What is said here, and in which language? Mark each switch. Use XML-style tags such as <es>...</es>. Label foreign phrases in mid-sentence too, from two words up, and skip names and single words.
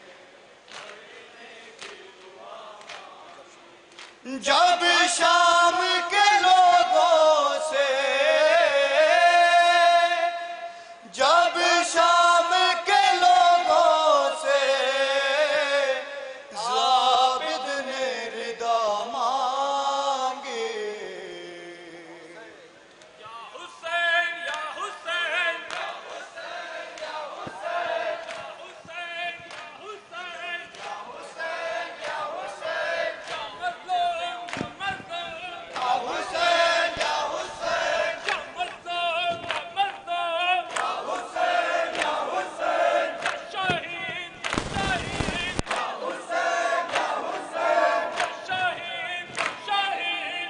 <ur>جب شام کے لوگوں سے جب شام کے لوگوں سے ضابط نے ردا مانگے حسین یا حسین یا حسین یا حسین یا حسین یا حسین یا حسین یا مظلوم یا مظلوم یا حسین یا حسین یا مظلوم یا مظلوم یا حسین یا حسین یا شہید یا شہید یا حسین یا حسین یا شہید یا شہید</ur>